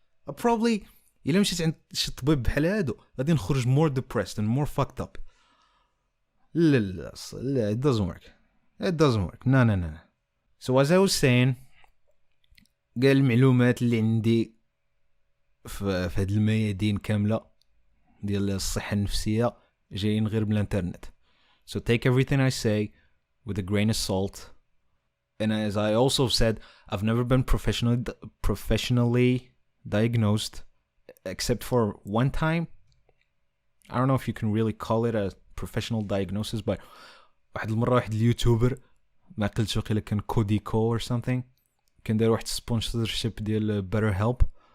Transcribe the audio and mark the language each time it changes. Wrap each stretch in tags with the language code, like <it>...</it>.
<en>Probably</en> <ar>إلا مشيت عند شي طبيب بحال هادو غادي نخرج</ar> <en>more depressed and more fucked up.</en> <ar>لا,</ar> <en>it doesn't work. No. So as I was saying,</en> <ar>قال المعلومات اللي عندي في هاد الميادين كاملة ديال الصحة النفسية جايين غير بالانترنت.</ar> <en>So take everything I say with a grain of salt. And as I also said, I've never been professionally diagnosed except for one time. I don't know if you can really call it a professional diagnosis, but</en> <ar>واحد المرة واحد اليوتيوبر ما قلتش وقيلا كان كوديكو</ar> <en>or something</en> <ar>كان داير واحد</ar> <en>sponsorship</en> <ar>ديال</ar> <en>BetterHelp.</en>